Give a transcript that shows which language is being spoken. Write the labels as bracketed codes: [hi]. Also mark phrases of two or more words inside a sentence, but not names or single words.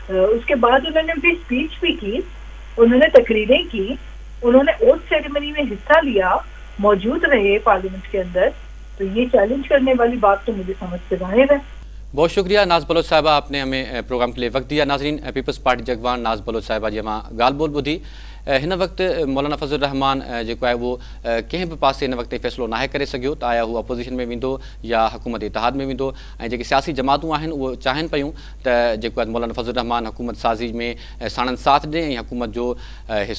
[ur] اس کے بعد انہوں نے بھی اسپیچ بھی کی, انہوں نے تقریریں کی, انہوں نے [en] oath ceremony [ur] میں حصہ لیا, موجود رہے پارلیمنٹ کے اندر. تو یہ چیلنج کرنے والی بات تو مجھے سمجھ سے باہر ہے. بہت شکریہ ناز بلوچ صاحبہ, آپ نے ہمیں پروگرام کے لیے وقت دیا. [sd] ناظرین, پیپلز پارٹی جگوان ناز بلوچ صاحبہ جی ماں ॻाल्हि ॿोल ॿुधी. हिन वक़्तु मौलाना फज़लुर रहमान जेको आहे उहो कंहिं बि पासे हिन वक़्तु फ़ैसिलो नाहे करे सघियो त आया हू अपोज़िशन में वेंदो या हुकूमत इतिहाद में वेंदो. ऐं जेके सियासी जमातूं आहिनि उहे चाहिनि पियूं त जेको आहे मौलाना फज़लुर रहमान हुकूमत साज़ी में साणनि साथ ॾिए ऐं हुकूमत जो हिसो बणिजे.